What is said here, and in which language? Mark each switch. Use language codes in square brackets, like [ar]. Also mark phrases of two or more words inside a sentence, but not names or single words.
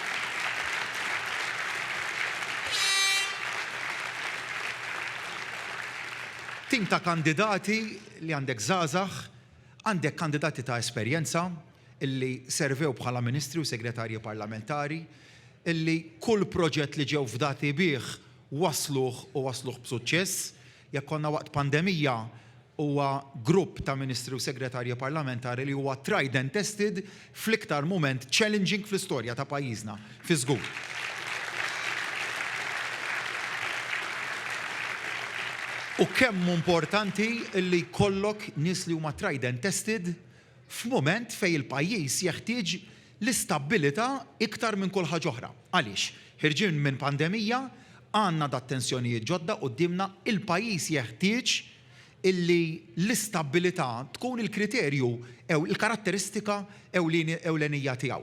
[mt] Tim ta' kandidati li għandek żgħażagħ, għandek kandidati ta' esperjenza illi servew bħala ministri u segretarji parlamentari, illi kull proġett li ġew fdati bih wasluh b'suċċess. Jekk konna waqt pandemija huwa grupp ta' ministri u segretarji parlamentari li huwa [en] tried and tested [mt] fl-iktar mument challenging fl-istorja ta' pajjiżna fi żgur. U kemm importanti li jkollok nies li huma [en] tried and tested [mt] f'mument fejn il-pajjiż jeħtieġ l-istabbilità iktar minn kull ħaġa oħra. Għaliex? Ħirġin minn pandemija, għandna dat-tensjonijiet ġodda qudiemna, il-pajjiż jeħtieġ illi l-istabbilità tkun il-kriterju ew il-karatteristika ewlenija tiegħu.